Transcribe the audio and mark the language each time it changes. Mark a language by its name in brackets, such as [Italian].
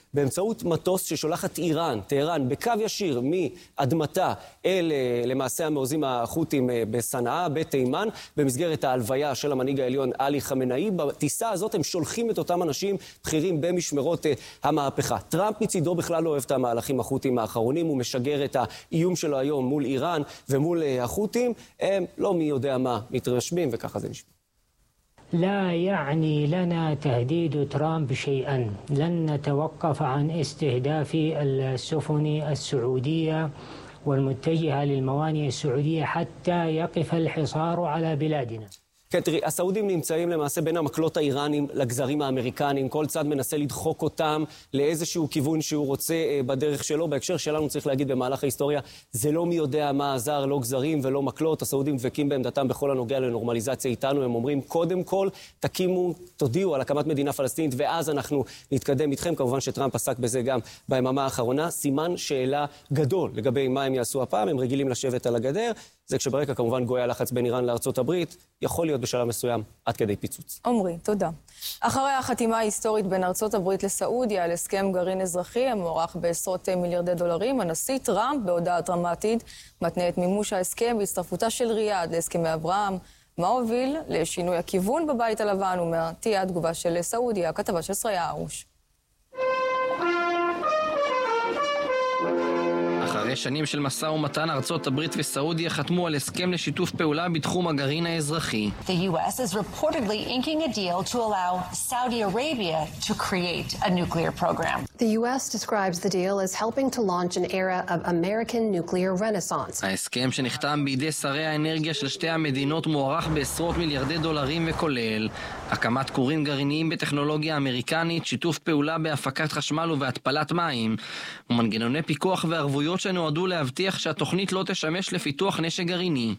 [Hebrew] באמצעות מטוס ששולחת איראן, טהרן, בקו ישיר מאדמתה אל למעשה המאוזים החותים בסנאה, בתימן, במסגרת ההלוויה של המנהיג העליון עלי חמינאי. בטיסה הזאת הם שולחים את אותם אנשים בכירים במשמרות המהפכה. טראמפ מצידו בכלל לא אוהב את המהלכים החותים האחרונים, הוא משגר את האיום שלו היום מול איראן ומול החותים. הם לא מי יודע מה מתרשמים, וככה זה נשמע. [Arabic] لا يعني لنا تهديد ترامب شيئا لن نتوقف عن استهداف السفن السعودية والمتجهة للموانئ السعودية حتى يقف الحصار على بلادنا [Hebrew] כן, תראי, הסעודים נמצאים למעשה בין המקלות האיראנים לגזרים האמריקנים. כל צד מנסה לדחוק אותם לאיזשהו כיוון שהוא רוצה בדרך שלו. בהקשר שלנו צריך להגיד, במהלך ההיסטוריה, זה לא מי יודע מה עזר, לא גזרים ולא מקלות. הסעודים דבקים בעמדתם בכל הנוגע לנורמליזציה איתנו. הם אומרים, קודם כל, תקימו, תודיעו על הקמת מדינה פלסטינית, ואז אנחנו נתקדם איתכם. כמובן שטראמפ עסק בזה גם ביממה האחרונה. סימן שאלה גדול לגבי מה הם יעשו הפעם. הם רגילים לשבת על הגדר. זה כשברקע כמובן גויה לחץ בין איראן לארצות הברית, יכול להיות בשלב מסוים עד כדי פיצוץ. עמרי, תודה. אחרי החתימה ההיסטורית בין ארצות הברית לסעודיה על הסכם גרעין אזרחי המוערך בעשרות מיליארדי דולרים, הנשיא טראמפ בהודעה דרמטית מתנה את מימוש ההסכם בהצטרפותה של ריאד להסכמי אברהם. מה הוביל לשינוי הכיוון בבית הלבן, אומר, תהיה התגובה של סעודיה, כתבה של שריה ארוש. אחרי אחרי שנים של מסע ומתן, ארצות הברית וסעודיה חתמו על הסכם לשיתוף פעולה בתחום הגרעין האזרחי. [English] The US is reportedly inking a deal to allow Saudi Arabia to create a nuclear program. The US describes the deal as helping to launch an era of American nuclear renaissance. [Hebrew] ההסכם שנחתם בידי שרי האנרגיה של שתי המדינות מוערך בעשרות מיליארדי דולרים וכולל הקמת כורים גרעיניים בטכנולוגיה אמריקנית, שיתוף פעולה בהפקת חשמל ובהתפלת מים, ומנגנוני פיקוח וערבויות שנועדו להבטיח שהתוכנית לא תשמש לפיתוח נשק גרעיני.